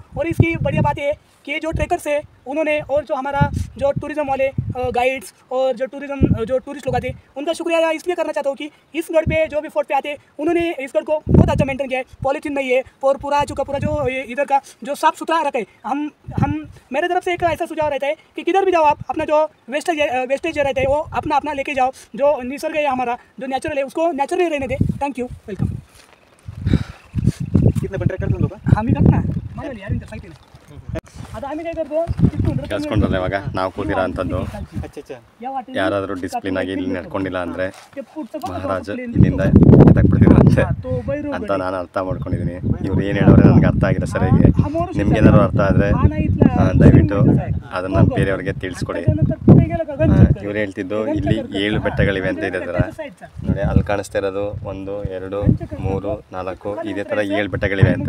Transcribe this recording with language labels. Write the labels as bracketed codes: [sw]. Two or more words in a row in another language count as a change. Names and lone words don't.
[hi] और इसकी बढ़िया बात ये है कि जो ट्रेकर्स है उन्होंने और जो हमारा जो टूरिज्म वाले गाइड्स और जो टूरिस्ट लोग आते हैं उनका शुक्रिया इसलिए करना चाहता हूँ कि इस गढ़ पे जो भी फोर्ट पे आते हैं उन्होंने इस गढ़ को बहुत अच्छा मेंटेन किया है, पॉलीथीन नहीं है और पूरा जो इधर का जो साफ सुथरा रखे। हम मेरे तरफ से एक ऐसा सुझाव रहता है कि किधर भी जाओ आप अपना जो वेस्टेज रहता है वो अपना लेके जाओ, जो निसर्ग है हमारा जो नेचुरल है उसको नेचुरली रहने दे। [en] thank you, welcome. [hi] कितने ट्रेक करते लोग [mr] आम्ही करतो ना मानवली यार इंटर साइट आता आम्ही काय करतो [kn] ಕೇಳಿಸ್ಕೊಂಡ್ರಲ್ಲ ಇವಾಗ ನಾವು ಕೂತಿರೋ ಅಂಥದ್ದು [mr] या वाटेने [kn] ಯಾರಾದರೂ ಡಿಸಿಪ್ಲಿನ್ ಆಗಿ ಇಲ್ಲಿ ನಡ್ಕೊಂಡಿಲ್ಲ ಅಂದರೆ [mr] ते पुढचं बघा ಮಹಾರಾಜ आपले [kn] ಇಲ್ಲಿಂದ ಎತ್ತಾಕ್ಬಿಡ್ತಿದ್ರಂತೆ [mr] तो बैरू [kn] ಅಂತ ನಾನು ಅರ್ಥ ಮಾಡ್ಕೊಂಡಿದ್ದೀನಿ. ಇವ್ರು ಏನು ಹೇಳೋರೆ ನನಗೆ ಅರ್ಥ ಆಗಿಲ್ಲ ಸರಿಯಾಗಿ. ನಿಮ್ಗೇನಾದ್ರು ಅರ್ಥ ಆದರೆ ದಯವಿಟ್ಟು ಅದನ್ನು ಬೇರೆಯವ್ರಿಗೆ ತಿಳಿಸ್ಕೊಡಿ. ಇವ್ರು ಹೇಳ್ತಿದ್ದು ಇಲ್ಲಿ 7 ಬೆಟ್ಟಗಳಿವೆ ಅಂತ ಇದೆ ಥರ ನೋಡಿ, ಅಲ್ಲಿ ಕಾಣಿಸ್ತಾ ಇರೋದು 1 2 3 4 ಇದೇ ಥರ 7 ಬೆಟ್ಟಗಳಿವೆ ಅಂತೆ.